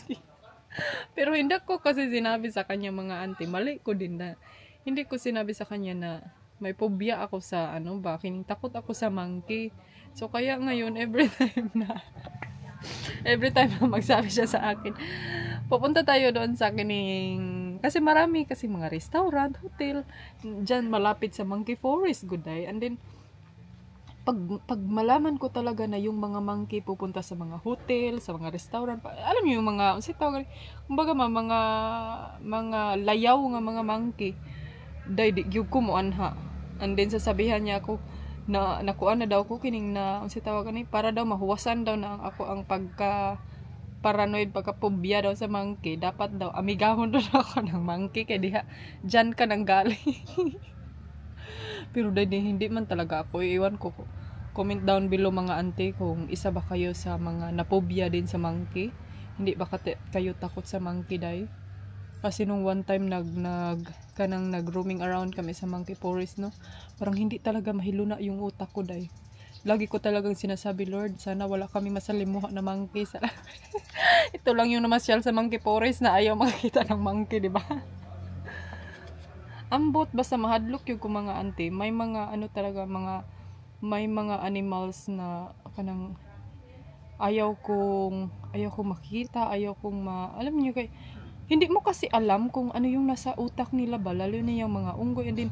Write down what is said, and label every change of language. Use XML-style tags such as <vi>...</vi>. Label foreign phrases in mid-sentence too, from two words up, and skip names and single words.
<tl>Pero hindi ko kasi sinabi sa kanya mga auntie, mali ko din na hindi ko sinabi sa kanya na may phobia ako sa kining takot ako sa monkey. So kaya ngayon</tl> <en>every time</en> <tl>na magsabi siya sa akin, pupunta tayo doon sa kining, kasi marami kasi mga restaurant, hotel dyan malapit sa Monkey Forest,</tl> <en>good day. And then</en> <tl>pag malaman ko talaga na yung mga monkey pupunta sa mga hotel, sa mga restaurant, alam niyo yung mga kumbaga mga layaw nga mga monkey,</tl> <ceb>day di gyud ko mo anha.</ceb> <en>And then</en> <tl>sasabihan niya ako na nakuan na daw ko kining na para daw mahuwasan daw na ako ang pagka paranoid, pagka-phobia daw sa monkey, dapat daw amigahon daw ako ng monkey</tl> <ceb>kay diha</ceb> <tl>dyan ka nang galing. Pero dahil hindi man talaga ako, iwan ko,</tl> <en>comment down below</en> <tl>mga auntie kung isa ba kayo sa mga naphobia din sa monkey, hindi ba kayo takot sa monkey dahil. Kasi nung</tl> <en>one time</en> <tl>nag-</tl> <en>roaming around</en> <tl>kami sa Monkey Forest, no, parang hindi talaga mahiluna yung utak ko dahil lagi ko talagang sinasabi, Lord, sana wala kami masalimuha na monkey. Ito lang yung namasyal sa Monkey Forest na ayaw makakita ng monkey, di ba?</tl> <ceb>Ambot basta mahadlok</ceb> <tl>yung mga auntie, may mga may mga animals na kanang ayaw kong makita, alam niyo hindi mo kasi alam kung ano yung nasa utak nila ba, lalo na yung mga unggoy.</tl>